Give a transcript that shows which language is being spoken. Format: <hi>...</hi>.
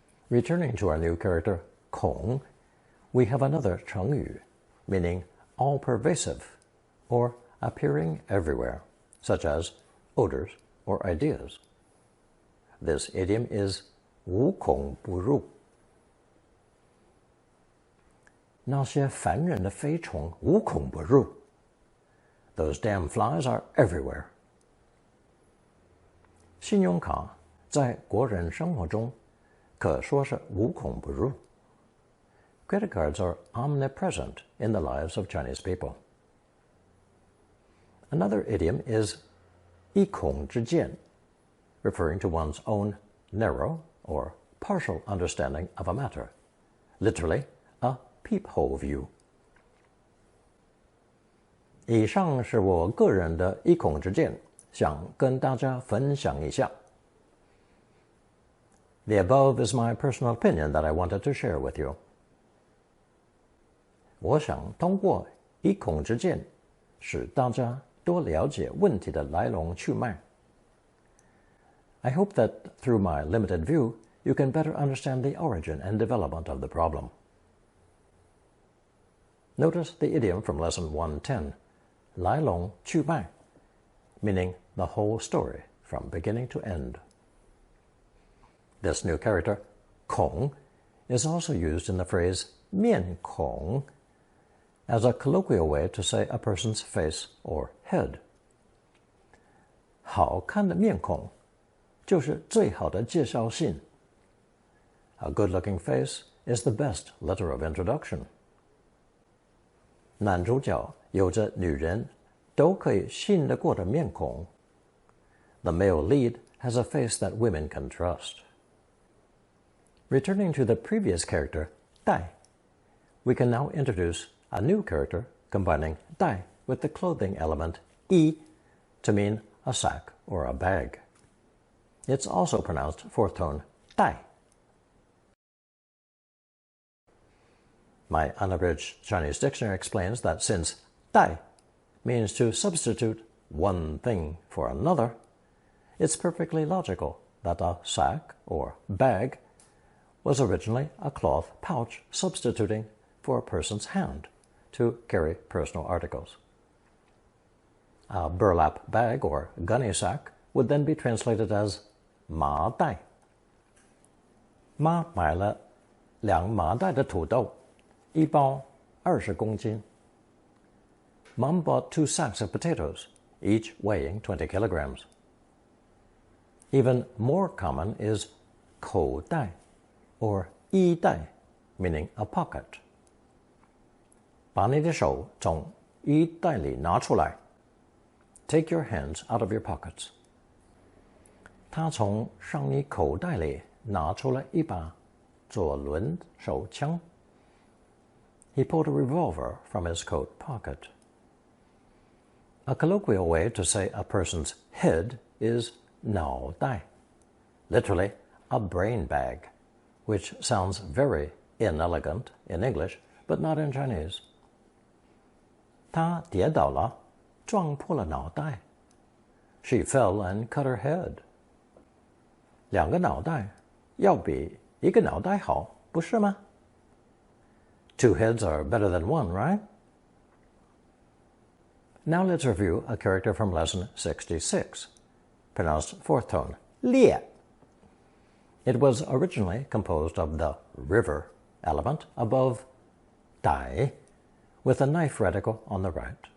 <en>Returning to our new character, 孔, we have another 成语, meaning all-pervasive, or appearing everywhere, such as odors or ideas. This idiom is 无孔不入.</en> <zh>那些烦人的飞虫无孔不入.</zh> <en>Those damn flies are everywhere.</en> <zh>信用卡在国人生活中可说是无孔不入.</zh> <en>Credit cards are omnipresent in the lives of Chinese people. Another idiom is 一孔之见, referring to one's own narrow or partial understanding of a matter, literally a peephole view.</en> <zh>以上是我个人的一孔之见，想跟大家分享一下。</zh> <en>The above is my personal opinion that I wanted to share with you.</en> <zh>我想通过一孔之见，使大家多了解问题的来龙去脉。</zh> <en>I hope that through my limited view, you can better understand the origin and development of the problem. Notice the idiom from lesson 110, 来龙去脉, meaning the whole story from beginning to end. This new character, 孔, is also used in the phrase 面孔 as a colloquial way to say a person's face or head.</en> <zh>好看的面孔就是最好的介绍信.</zh> <en>A good-looking face is the best letter of introduction.</en> <zh>男主角有着女人都可以信得过的面孔.</zh> <en>The male lead has a face that women can trust. Returning to the previous character, 带, we can now introduce a new character combining 带 with the clothing element 衣 to mean a sack or a bag. It's also pronounced fourth tone 带. My unabridged Chinese dictionary explains that since 带 means to substitute one thing for another, it's perfectly logical that a sack or bag was originally a cloth pouch substituting for a person's hand to carry personal articles. A burlap bag or gunny sack would then be translated as 麻袋.</en> <zh>妈买了2麻袋的土豆，一包20公斤.</zh> <en>Mom bought 2 sacks of potatoes, each weighing 20 kilograms. Even more common is 口袋 or 衣袋, meaning a pocket.</en> <zh>把你的手从衣袋里拿出来.</zh> <en>Take your hands out of your pockets.</en> <zh>他从上衣口袋里拿出了一把左轮手枪.</zh> <en>He pulled a revolver from his coat pocket. A colloquial way to say a person's head is 脑袋, literally a brain bag, which sounds very inelegant in English, but not in Chinese.</en> <zh>她跌倒了，撞破了脑袋.</zh> <en>She fell and cut her head.</en> <zh>2个脑袋要比1个脑袋好，不是吗?</zh> <en>2 heads are better than 1, right? Now let's review a character from lesson 66, pronounced fourth tone, 裂. It was originally composed of the river element above 歹, with a knife radical on the right.</en>